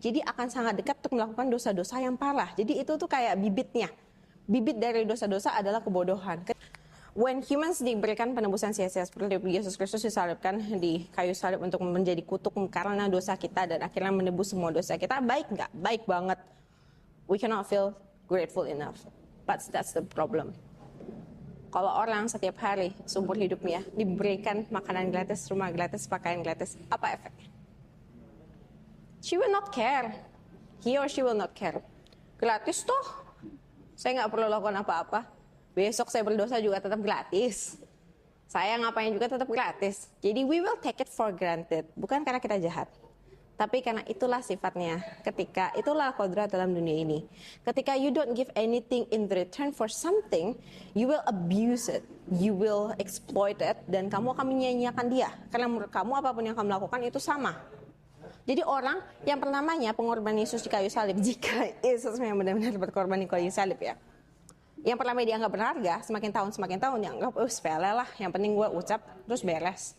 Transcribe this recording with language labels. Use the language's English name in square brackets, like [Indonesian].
[Indonesian] Jadi akan sangat dekat untuk melakukan dosa-dosa yang parah. Jadi itu tuh kayak bibitnya. Bibit dari dosa-dosa adalah kebodohan. [English] When humans [Indonesian] diberikan penebusan sia-sia seperti Yesus Kristus disalibkan di kayu salib untuk menjadi kutuk karena dosa kita dan akhirnya menebus semua dosa kita, baik nggak? Baik banget. [English] We cannot feel grateful enough. But that's the problem. [Indonesian] Kalau orang setiap hari seumur hidupnya diberikan makanan gratis, rumah gratis, pakaian gratis, apa efeknya? [English] She will not care. He or she will not care. [Indonesian] Gratis toh. Saya nggak perlu lakukan apa-apa. Besok saya berdosa juga tetap gratis. Saya ngapain juga tetap gratis. Jadi [English] we will take it for granted. [Indonesian] Bukan karena kita jahat. Tapi karena itulah sifatnya. Ketika itulah kodrat dalam dunia ini. Ketika [English] you don't give anything in return for something, you will abuse it. You will exploit it. [Indonesian] Dan kamu akan menyia-nyiakan dia. Karena menurut kamu apapun yang kamu lakukan itu sama. Jadi orang yang pertamanya pengorban Yesus di kayu salib. Jika Yesus yang benar-benar berkorban di kayu salib ya. Yang pertama dianggap berharga, semakin tahun dianggap sepele lah, yang penting gue ucap terus beres.